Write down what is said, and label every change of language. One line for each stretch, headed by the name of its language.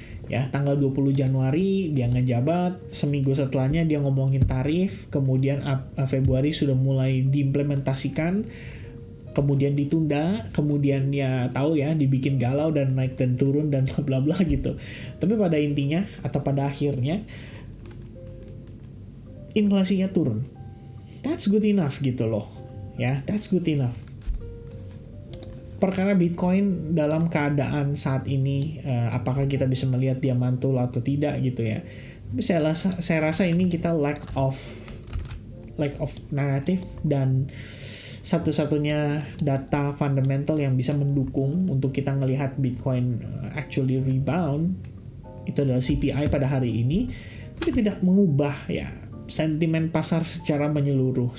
Indonesian: Ya, tanggal 20 Januari dia ngejabat, seminggu setelahnya dia ngomongin tarif, kemudian Februari sudah mulai diimplementasikan, kemudian ditunda, kemudian ya tahu ya dibikin galau dan naik dan turun dan bla bla gitu. Tapi pada intinya atau pada akhirnya inflasinya turun.
English: That's good enough
Indonesian: gitu loh. Ya,
English: that's good enough.
Indonesian: perkara Bitcoin dalam keadaan saat ini, apakah kita bisa melihat dia mantul atau tidak gitu ya. Tapi saya rasa ini kita
English: lack of narrative,
Indonesian: dan satu-satunya data fundamental yang bisa mendukung untuk kita ngelihat Bitcoin
English: actually rebound
Indonesian: itu adalah CPI pada hari ini, tapi tidak mengubah ya sentimen pasar secara menyeluruh.